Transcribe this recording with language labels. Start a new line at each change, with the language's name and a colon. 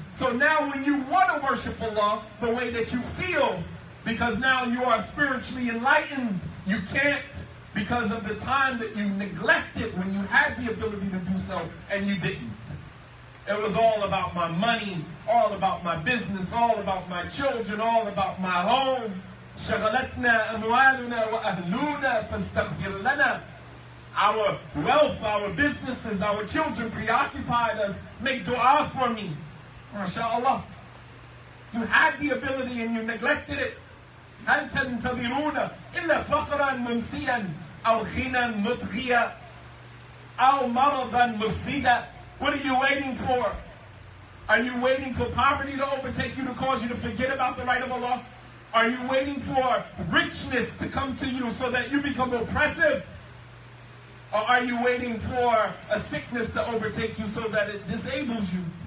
English: So now when you want to worship Allah the way that you feel, because now you are spiritually enlightened, you can't because of the time that you neglected when you had the ability to do so and you didn't. It was all about my money, all about my business, all about my children, all about my home.
Arabic: شغلتنا أموالنا وأهلنا فاستغفر لنا.
English: Our wealth, our businesses, our children preoccupied us. Make dua for me. MashaAllah. You had the ability and you neglected it.
Arabic: هل تنتظرون إلا فقرا منسيا أو غنى مطغيا أو مرضا مفسدا.
English: What are you waiting for? Are you waiting for poverty to overtake you to cause you to forget about the right of Allah? Are you waiting for richness to come to you so that you become oppressive? Or are you waiting for a sickness to overtake you so that it disables you?